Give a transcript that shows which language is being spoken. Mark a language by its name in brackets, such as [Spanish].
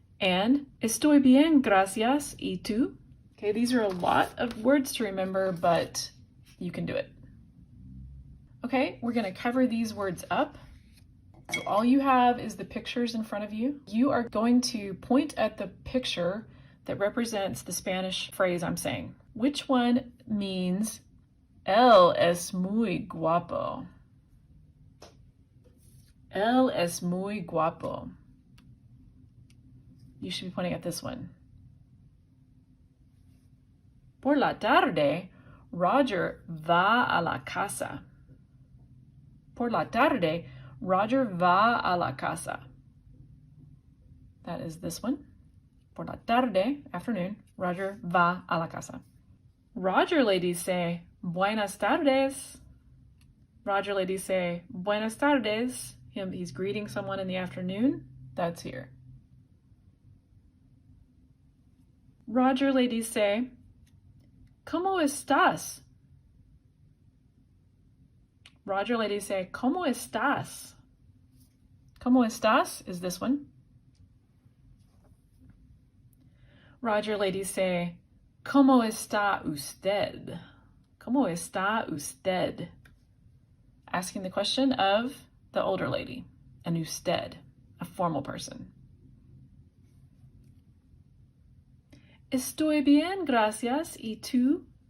[Spanish] And estoy bien, gracias, y tú? [English] Okay, these are a lot of words to remember, but you can do it. Okay, we're going to cover these words up. So all you have is the pictures in front of you. You are going to point at the picture that represents the Spanish phrase I'm saying. Which one means [Spanish] él es muy guapo? Él es muy guapo. [English] You should be pointing at this one. [Spanish] Por la tarde, Roger va a la casa. Por la tarde, Roger va a la casa. [English] That is this one. [Spanish] Por la tarde, afternoon, Roger va a la casa. Roger le dice, buenas tardes. Roger le dice, buenas tardes. [English] He's greeting someone in the afternoon. That's here. [Spanish] Roger le dice, ¿cómo estás? Roger le dice, ¿cómo estás? ¿Cómo estás [English] is this one. [Spanish] Roger le dice, ¿cómo está usted? ¿Cómo está usted? [English] Asking the question of the older lady, an usted, a formal person. [Spanish] Estoy bien, gracias, ¿y tú?